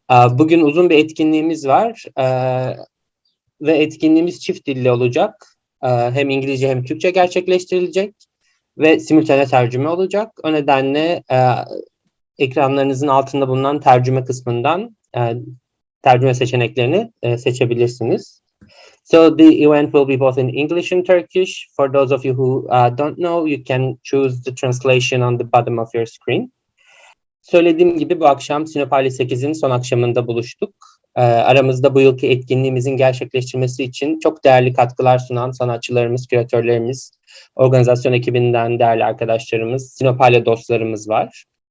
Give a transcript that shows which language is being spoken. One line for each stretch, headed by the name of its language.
Turkish: Bugün uzun bir etkinliğimiz var ve etkinliğimiz çift dilli olacak. Hem İngilizce hem Türkçe gerçekleştirilecek ve simultane tercüme olacak. O nedenle ekranlarınızın altında bulunan tercüme kısmından tercüme seçeneklerini seçebilirsiniz.
English: So the event will be both in English and Turkish. For those of you who don't know, you can choose the translation on the bottom of your screen.
Turkish: Söylediğim gibi bu akşam Sinopale 8'in son akşamında buluştuk. Aramızda bu yılki etkinliğimizin gerçekleştirmesi için çok değerli katkılar sunan sanatçılarımız, küratörlerimiz, organizasyon ekibinden değerli arkadaşlarımız, Sinopale dostlarımız var.